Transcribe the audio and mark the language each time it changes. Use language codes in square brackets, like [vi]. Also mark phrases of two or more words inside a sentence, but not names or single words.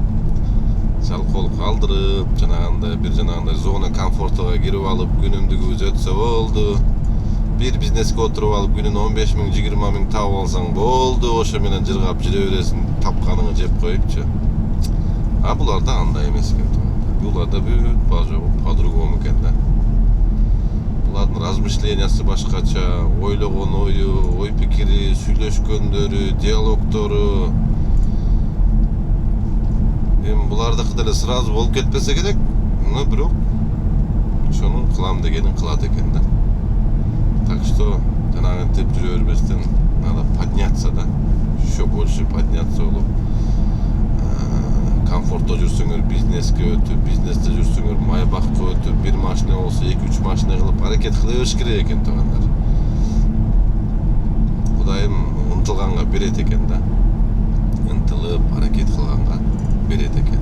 [ky] Жалкоолук калтырып, жанагындай зона комфортуга кирип алып, күнүмдүгүбүз өтсө болду. Бир бизнеске отуруп алып, күнүнө 15 000, 20 000 таап алсаң болду. Ошо менен жыргап жүрө бересиң, тапканыңы жеп коюпчу. А буларда андай эмес экен. Буларда бүт по-другому экен да. Булардын размышлениясы башкача, ойлогон ою, ой пикири, сүйлөшкөндөрү, диалогтору. Эми булардыкы деле сразу болуп кетпесе керек, но бирок ошону кылам дегенин кылат экен да. [ru] Так что [ky] жанагынтип жүрө бербестен [ru] надо подняться [ky] да, [ru] еще больше подняться [ky] болуп, комфортто жүрсөңөр бизнеске өтүп, бизнесте жүрсөңөр майбакка өтүп, бир машина болсо 2-3 машина кылып аракет кыла бериш керек экен туугандар. Кудайым ынтылганга берет экен да. Ынтылып аракет кылганга берет экен.